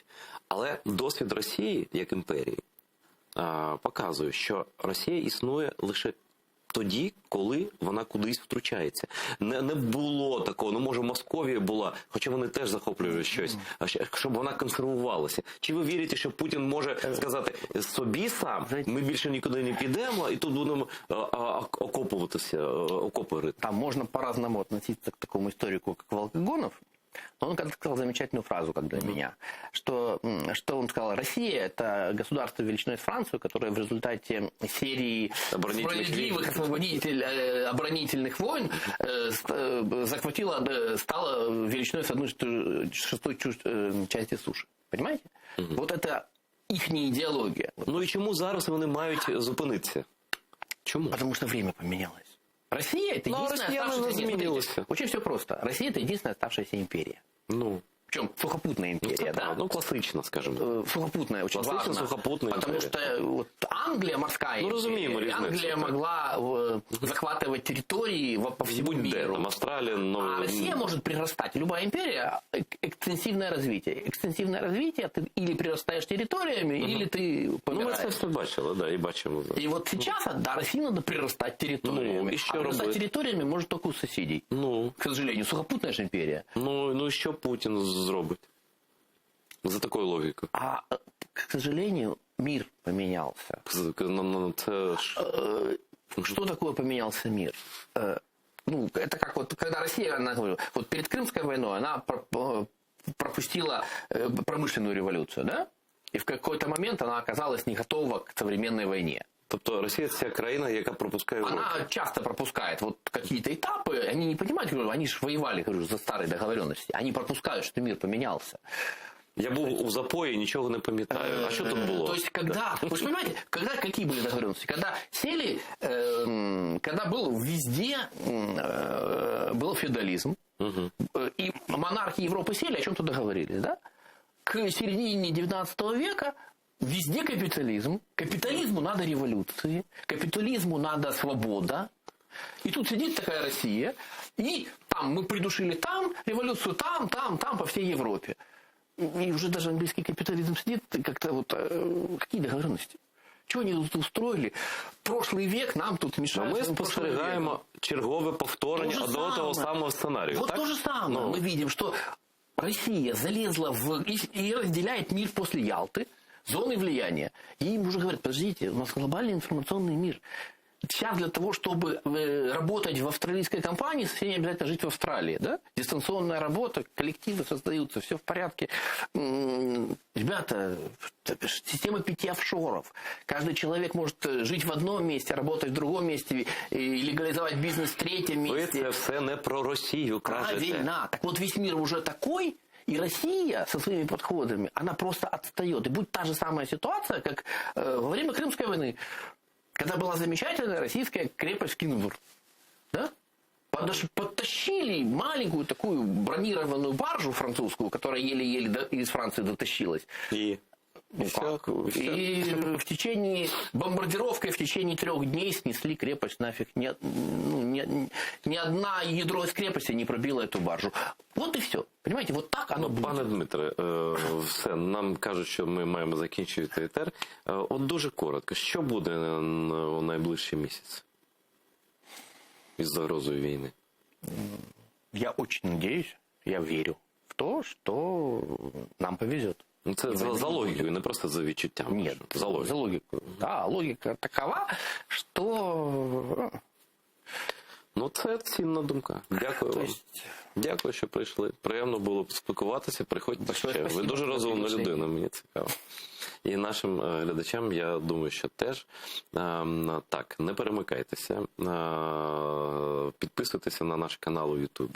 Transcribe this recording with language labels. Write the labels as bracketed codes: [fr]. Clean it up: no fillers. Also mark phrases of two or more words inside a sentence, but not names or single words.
[uk] Але досвід Росії, як імперії, показує, що Росія існує лише тоді, коли вона кудись втручається. Не було такого, ну може Московія була, хоча вони теж захоплюють щось, щоб вона консервувалася. Чи ви вірите, що Путін може сказати собі сам, ми більше нікуди не підемо, і тут будемо окопуватися, окопи рити? [ru] Там можно по-разному относиться к такому историку, как Волкогонов. Но он как-то сказал замечательную фразу, как для меня, что он сказал: Россия – это государство величиной с Францию, которое в результате серии справедливых оборонительных войн стало величиной с 1/6 части суши. Понимаете? Вот это их идеология. [uk] Ну і чому зараз вони мають зупинитися? Чому? [ru] Потому что время поменялось. Россия – это Но единственная россияне оставшаяся... изменилась. Смотрите, очень все просто. Россия – это единственная оставшаяся империя. [uk] Ну, [ru] Причем сухопутная империя, да? [uk] ну класично, скажімо. [ru] Сухопутная очень Классическая важно. сухопутная Потому империя. что вот Англия морская [uk] Ну, разумеем, [ru] империя, разница, Англия да. могла захватывать территории по всему [uk] Будь-де, [ru] миру. [uk] там Австралія, [ru] А Россия может прирастать. Любая империя – экстенсивное развитие. Экстенсивное развитие – ты или прирастаешь территориями, или ты [uk] Ну, ми [ru] помираешь. [uk] це все бачили, да, і бачимо. [ru] Да. И вот сейчас, да, России надо прирастать территориями. Ну, и что а прирастать [uk] робить? [ru] территориями может только у соседей. [uk] Ну, [ru] К сожалению, сухопутная же империя. [uk] ну і що Путін зробить? За такою логікою. [ru] А, к сожалению, мир поменялся. [uk] Це ж... [ru] Что такое поменялся мир? Ну, это как вот, когда Россия, она говорила, вот перед Крымской войной она пропустила промышленную революцию, да? И в какой-то момент она оказалась не готова к современной войне. [uk] Тобто Росія – це країна, яка пропускає уроки. [ru] Она часто пропускает вот какие-то этапы, они не понимают, говорю, они же воевали, говорю, за старые договоренности, они пропускают, что мир поменялся. [uk] Я був у запої, нічого не пам'ятаю. А що тут було? [ru] То есть, когда, вы же понимаете, когда какие были договоренности? Когда сели, когда был везде был феодализм, и монархи Европы сели, о чем-то договорились, да? К середине 19 века везде капитализм. Капитализму надо революции, капитализму надо свобода. И тут сидит такая Россия, и там мы придушили там революцию, там по всей Европе. И уже даже английский капитализм сидит, как-то вот какие договоренности? Чего они тут устроили? Прошлый век нам тут мешает. [uk] Ми спостерігаємо чергове повторення одного того самого сценарію. [ru] Вот [uk] так? [ru] то же самое. Ну. Мы видим, что Россия залезла и разделяет мир после Ялты, зоны влияния. И им уже говорят: подождите, у нас глобальный информационный мир. Сейчас для того, чтобы работать в австралийской компании, совсем не обязательно жить в Австралии. Да? Дистанционная работа, коллективы создаются, все в порядке. Ребята, система 5 офшоров. Каждый человек может жить в одном месте, работать в другом месте, и легализовать бизнес в третьем [uk] Ви [ru] месте. [uk] це все не про Росію кажете. [ru] Правильно. Так вот, весь мир уже такой, и Россия со своими подходами, она просто отстает. И будет та же самая ситуация, как во время Крымской войны, когда была замечательная российская крепость Кинбург. Да? Подтащили маленькую такую бронированную баржу французскую, которая еле-еле из Франции дотащилась. [uk] І Ну [ru] Всё, как? всё. И в течение, бомбардировкой в течение 3 дней снесли крепость нафиг. Ни одна ядро из крепости не пробило эту баржу. Вот и все. Понимаете, вот так оно будет. [uk] Пане Дмитре, все, нам кажуть, що ми маємо закінчувати етер. От дуже коротко, що буде у найближчий місяць із загрозою війни? [ru] Я очень надеюсь, я верю в то, что нам повезет. [uk] Ну, це за логікою, не просто за відчуттям. [ru] Нет, [uk] за логікою. [ru] за логику. Да, логика такова, что... [uk] Ну, це цінна думка. Дякую [ru] То [uk] вам. [ru] есть... [uk] Дякую, що прийшли. Приємно було спілкуватися. Приходьте [ru] Большое [uk] ще. Ви [ru] спасибо [uk] дуже [ru] за [uk] розумна [ru] приглашення. [uk] людина, мені цікаво. І нашим глядачам, я думаю, що теж. Так, не перемикайтеся. Підписуйтеся на наш канал у Ютубі.